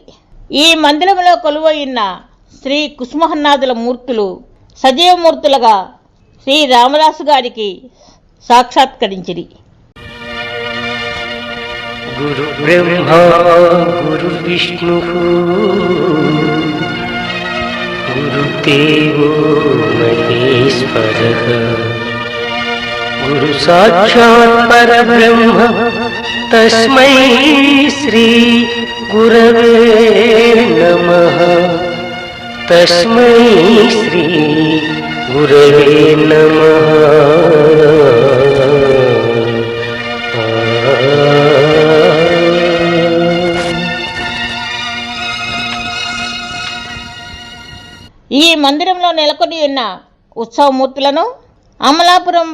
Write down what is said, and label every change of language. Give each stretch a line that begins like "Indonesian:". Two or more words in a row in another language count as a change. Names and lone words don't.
Telugu: ఈ మందిరములో కొలువైన శ్రీ కుసుమహరనాథుల మూర్తులు సజీవమూర్తులుగా శ్రీ రామదాసు గారికి సాక్షాత్కరించిరి.
Sanskrit: గురు బ్రహ్మ గురు విష్ణు गुरुदेवो महेश्वरः गुरु साक्षात् परब्रह्म तस्मै श्री गुरवे नमः तस्मै श्री गुरवे नमः
Telugu: ఈ మందిరంలో నెలకొని ఉన్న ఉత్సవమూర్తులను అమలాపురం